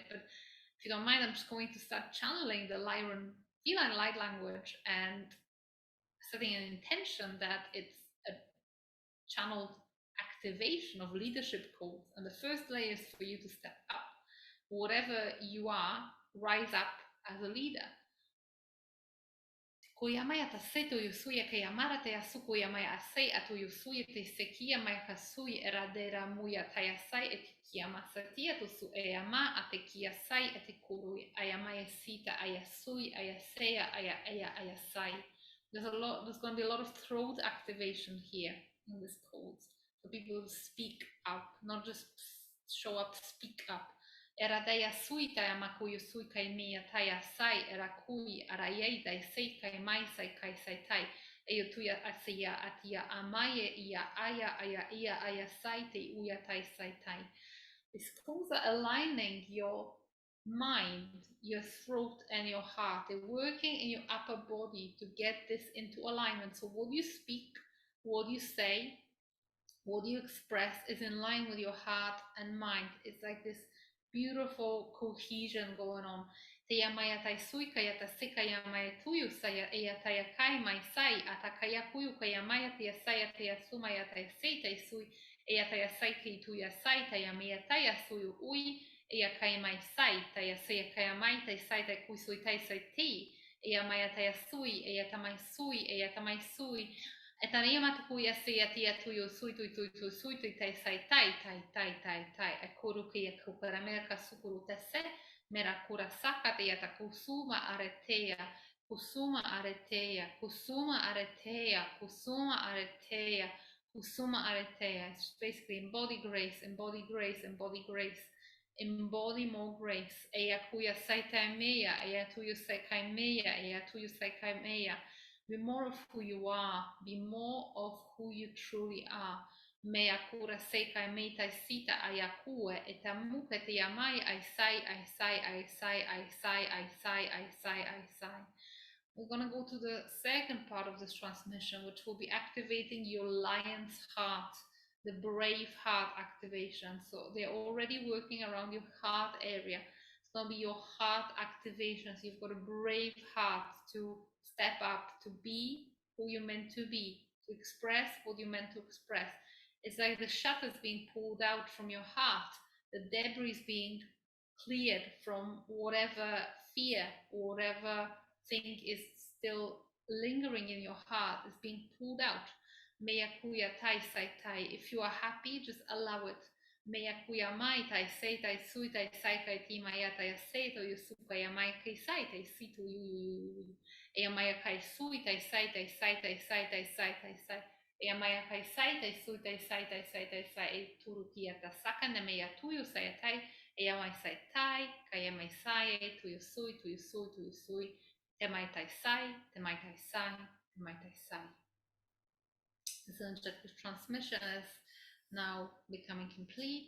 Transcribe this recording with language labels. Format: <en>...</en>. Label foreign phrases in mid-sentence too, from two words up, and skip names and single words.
<en>But if you don't mind, I'm just going to start channeling the Lyran feline light language and setting an intention that it's a channeled activation of leadership codes. And the first layer is for you to step up. Whatever you are, rise up as a leader. Kuyamaya taseto yusuya kayamara te asuku yamaya asei atu yusuya te sekia maya kasui eradera muya tayasai etikiama satia tusu eyama atekiasai etikuru ayamaya sita ayasui ayaseya ayasai. There's going to be a lot of throat activation here in this codes. So people speak up, not just show up, speak up. Era daya sui tai amakuyu sui kai mia tai asai era kui arayei dai sei kai mai sai kai sai tai e tuya asia atia amaye ia aya sai te uya tai sai tai. These codes are aligning your mind, your throat, and your heart. They're working in your upper body to get this into alignment. So what you speak, what you say, what you express is in line with your heart and mind. It's like this beautiful cohesion going on. Te amaya tai sui kaya ta sika ya maya tuyu saya ea tai kai mai sai atakaya kuyu kaya maya te saya te sumaya tai sei tai sui ea tai sai ki tuya sai tai mia tai suyu ui ea kai mai sai tai sei kaya mai tai sai tai kui sui tai sai ti ea maya tai sui ea tamai sui ea tamai sui. E tania matuku ia se atia tuyo sui sui tai sai tai e kuru ki e kupara mera ka sukuru te se mera kura saka te ata kusuma aretea kusuma aretea kusuma aretea kusuma aretea Usuma Aretea. It's basically embody grace, embody grace, embody grace, embody more grace. Eya kuya saitai meya, eya tuyu saikai meya, eya tuyu saikai meya. Be more of who you are, be more of who you truly are. Mea kura seikai meitai sita ayakue, etamuke te yamai aisai, aisai, aisai, aisai, aisai, aisai, aisai. We're going to go to the second part of this transmission, which will be activating your lion's heart, the brave heart activation. So they're already working around your heart area. It's going to be your heart activation. So you've got a brave heart to step up, to be who you're meant to be, to express what you're meant to express. It's like the shutters being pulled out from your heart, the debris being cleared from whatever fear or whatever thing is still lingering in your heart, is being pulled out. Meya kuya tai sai tai. If you are happy, just allow it. Meya kuya mai tai sei tai sui tai sai kai ti maya tai sei to yusuka ya mai kai sai tai si tu yu. Eya maya kai sui tai sai tai sai tai sai tai sai tai sai. Eya maya kai sai tai sui tai sai tai sai tai sai e turu kia ta saka na meya tuyu sai tai. Eya mai sai tai, kaya mai sai e tuyu sui, tuyu sui, tuyu sui. Te mai tai sai, te mai tai sai, te mai tai sai. This energetic transmission is now becoming complete.</en>